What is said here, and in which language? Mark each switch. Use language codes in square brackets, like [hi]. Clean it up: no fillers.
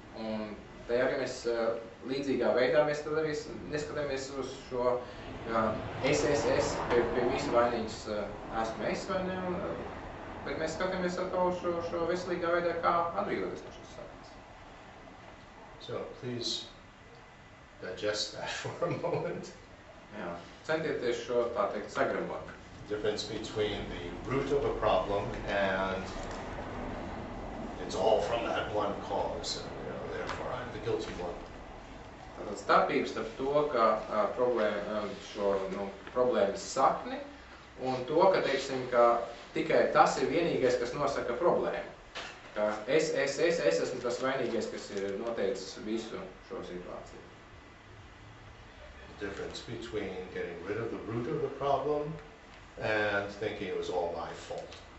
[lv] Un te arī mēs līdzīgā veidā mēs tad arī neskatāmies uz šo es, pie visu vainīgs esmu es, vai ne, bet mēs skatāmies atkal šo veselīgā veidā, kā atbrīvoties no šīs saknes. [en] So, please digest that for a moment. [lv] Jā, centieties šo, tā teikt, sagramot. [en] Difference between the root of a problem and it's all from that one cause, and therefore I'm the guilty one. [lv] Tātad starpības starp to, ka problēmas sakni un to, ka, teiksim, ka tikai tas ir vienīgais, kas nosaka problēmu. Ka es esmu tas vainīgais, kas ir noteicis visu šo situāciju. [en] The difference between getting rid of the root of the problem and thinking it was all my fault.